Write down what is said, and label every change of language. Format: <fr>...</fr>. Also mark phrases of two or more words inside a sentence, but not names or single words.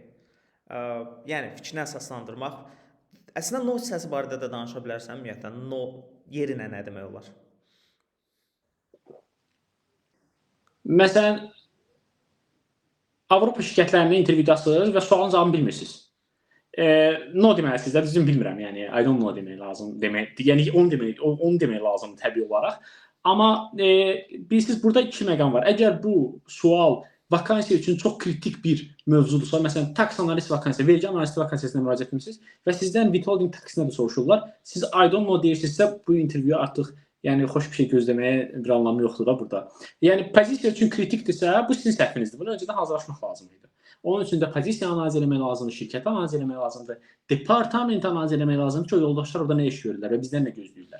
<az>Yəni fikrini əsaslandırmaq. Əslində no hissəsi barədə də danışa bilərsən ümumiyyətlə. No yerinə nə demək olar? Məsələn, Avropa şirkətlərində intervyudasınız və sualın cavabını bilmirsiniz. No deməlisiniz də, düzgün bilmirəm. Yəni</az> <en>I don't know</en> <az>demək lazım. Yəni onu demək lazımdır təbii olaraq. Amma bilirsiniz burada iki məqam var. Əgər bu sual vakansiya üçün çox kritik bir mövzudursa, məsələn, tax analist vakansiya, vergi analisti vakansiyasına müraciət etmisiniz və sizdən</az> <en>withholding taxinə</en> <az>də soruşurlar. Siz</az> <en>I don't know</en> <az>deyirsinizsə, bu intervyu artıq yəni xoş bir şey gözləməyə bir anlamı yoxdur da burada. Yəni pozisiya üçün kritikdirsə, bu sizin səhvinizdir. Bunu öncədən hazırlaşmaq lazımdır. Onun üçün də pozisiya analiz etmək lazımdır, şirkət analiz etmək lazımdır, departament analiz etmək lazımdır ki, o yoldaşlar orada nə iş görürlər və bizdən nə gözləyirlər.</az>